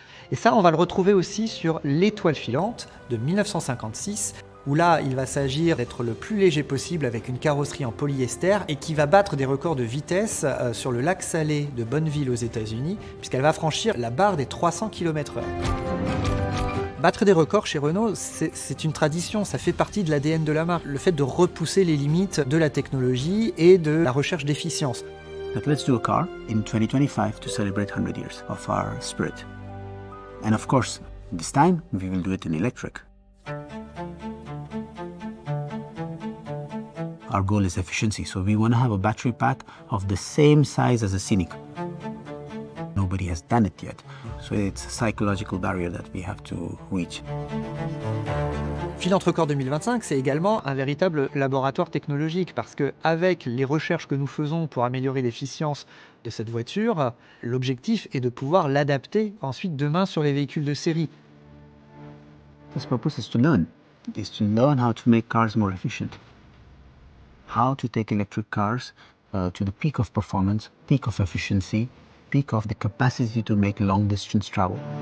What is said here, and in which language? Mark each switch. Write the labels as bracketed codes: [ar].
[fr] Et ça, on va le retrouver aussi sur l'étoile filante de 1956, où là, il va s'agir d'être le plus léger possible avec une carrosserie en polyester et qui va battre des records de vitesse sur le lac Salé de Bonneville aux États-Unis, puisqu'elle va franchir la barre des 300 km/h. Battre des records chez Renault, c'est une tradition, ça fait partie de l'ADN de la marque. Le fait de repousser les limites de la technologie et de la recherche d'efficience. [en] But let's do a car in 2025 to celebrate 100 years of our spirit. And of course, this time we will do it in electric. Our goal is efficiency, so we want to have a battery pack of the same size as a Scenic. Nobody has done it yet, so it's a psychological barrier that we have to reach. [fr] Philante Record 2025, c'est également un véritable laboratoire technologique parce que avec les recherches que nous faisons pour améliorer l'efficience de cette voiture, l'objectif est de pouvoir l'adapter ensuite demain sur les véhicules de série. [en] The purpose is to learn how to make cars more efficient. How to take electric cars to the peak of performance, peak of efficiency, peak of the capacity to make long distance travel.